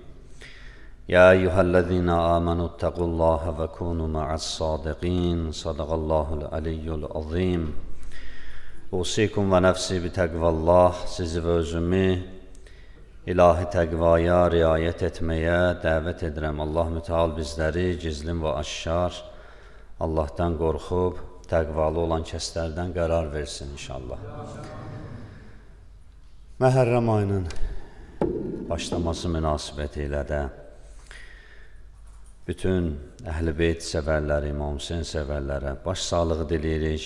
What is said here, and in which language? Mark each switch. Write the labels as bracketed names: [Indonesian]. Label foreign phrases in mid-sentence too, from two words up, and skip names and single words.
[Arabic] يا أيها الذين آمنوا اتقوا الله وكونوا مع الصادقين صدق الله العلي العظيم. أوصيكم ونفسي بتقوى الله, [Turkish] sizi ve özümü ilahi tekvaya riayet etmeye davet edirəm. [Azerbaijani] Allah müteal bizləri gizlin və aşkar Allah'tan qorxub, təqvalı olan kəslərdən qərar versin inşallah. Məhərrəm ayının başlaması münasibəti ilə də bütün Əhl-i Beyt sevərləri, İmam Hüseyin sevərlərə baş sağlığı diləyirik.